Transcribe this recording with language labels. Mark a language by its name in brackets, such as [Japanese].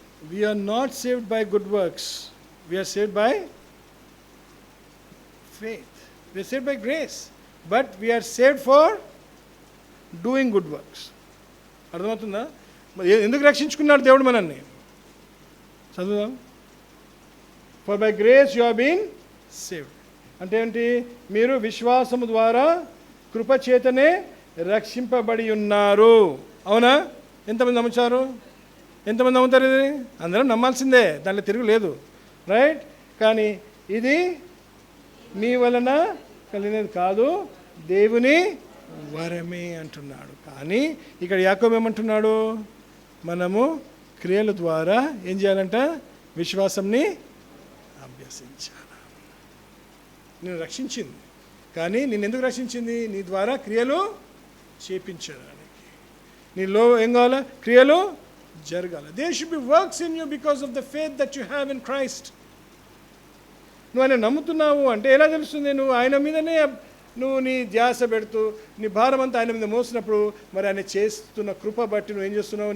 [English] We are not saved by good works. We are saved by faith. We are saved by grace. But we are saved for doing good works. [Telugu] అర్థమవుతుందా? ఎందుకు రక్షించుకున్నాడు దేవుడు మనల్ని? చదువుదాం. [English] For by grace you have been saved. [Telugu] అంటే ఏంటి? మీరు విశ్వాసము ద్వారా కృపచేతనే రక్షింపబడి ఉన్నారు. అవునా? ఎంతమంది నమ్ముతారు? ఇది అందరం నమ్మాల్సిందే, దాంట్లో తిరుగులేదు. రైట్? కానీ ఇది మీ వలన కలిగినది కాదు, దేవుని వరమే అంటున్నాడు. కానీ ఇక్కడ యాకోబు ఏమంటున్నాడు? మనము క్రియల ద్వారా ఏం చేయాలంట? విశ్వాసంని అభ్యసించాలి. నేను రక్షించింది, కానీ నేను ఎందుకు రక్షించింది? నీ ద్వారా క్రియలు చేపించడానికి. నీలో ఏం కావాలా? క్రియలు జరగాలి. [English] There should be works in you because of the faith that you have in Christ. [Telugu] నువ్వు ఆయన నమ్ముతున్నావు అంటే ఎలా తెలుస్తుంది? నువ్వు ఆయన మీదనే నువ్వు నీ ధ్యాస పెడుతూ నీ భారం అంతా ఆయన మీద మోసినప్పుడు మరి ఆయన చేస్తున్న కృప బట్టి నువ్వు ఏం చేస్తున్నావు?